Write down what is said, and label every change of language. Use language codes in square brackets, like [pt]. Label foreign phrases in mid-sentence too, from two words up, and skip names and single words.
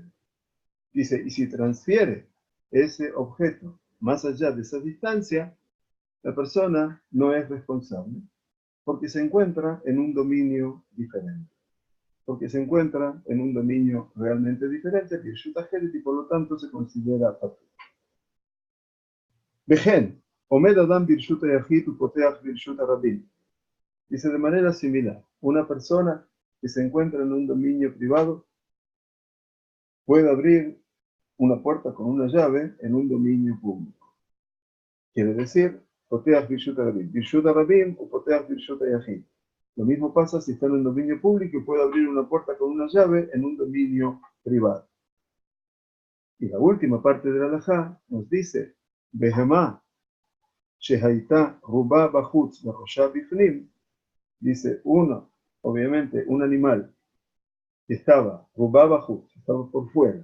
[es] Dice, y si transfiere ese objeto más allá de esa distancia, la persona no es responsable porque se encuentra en un dominio diferente. Porque se encuentra en un dominio realmente diferente, [he] ברשות אחר, [es] y por lo tanto se considera Patur. [he] וכן, עומד אדם ברשות היחיד ופותח ברשות הרבים. [es] Dice de manera similar, una persona que se encuentra en un dominio privado puede abrir una puerta con una llave en un dominio público. Quiere decir, [he] פותח ברשות הרבים. ברשות הרבים o פותח ברשות היחיד. [es] Lo mismo pasa si está en un dominio público y puede abrir una puerta con una llave en un dominio privado. Y la última parte de la halajá nos dice, [he] בהמה, שהייתה, רובה, בחוץ, וראשה, בפנים. [es] Dice, uno, obviamente, un animal que estaba, [he] רובה, בחוץ, [es] estaba por fuera.